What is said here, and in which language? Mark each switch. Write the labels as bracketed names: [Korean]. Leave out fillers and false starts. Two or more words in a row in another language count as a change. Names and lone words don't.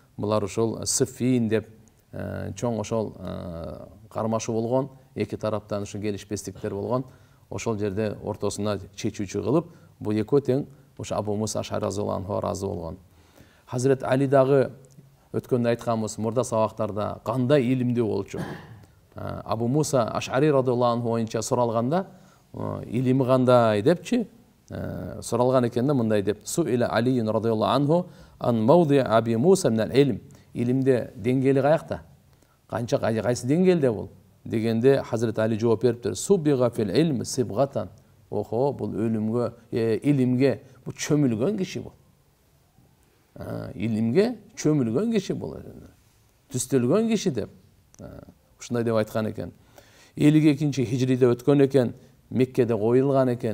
[Kyrgyz] Булар ошол Сиффин деп чоң ошол кармашы болгон, эки тараптан ушу келишпестиктер болгон, ошол жерде ортосуна чечүүчү кылып, бул экөө тең ошо Абу Муса Ашари [Arabic] رضي الله عنه [Kyrgyz] ыраазы болгон. Хазирет Али дагы өткөндө айтканбыз, мурда сабактарда кандай илимдүү болчу. Абу Муса Ашари [Arabic] رضي الله عنه [Kyrgyz] боюнча суралганда, илими кандай депчи суралган экен да, мындай деп: [Arabic] سئل علي رضي الله عنه عن موضع أبي موسى من العلم. [Kyrgyz] Илимде деңгээли каякта? Канча кайсы деңгээлде бул? Дегенде Хазирет Али жооп бериптир: [Arabic] صبغ في العلم صبغة. [Kyrgyz] Охо, бул өлүмгө, илимге бу чөмүлгөн киши бул. Илимге чөмүлгөн киши бул. Түстөлгөн киши деп. Ушундай деп айткан экен. 52-нчи хижриде өткөн экен, Меккеде коюлган экен.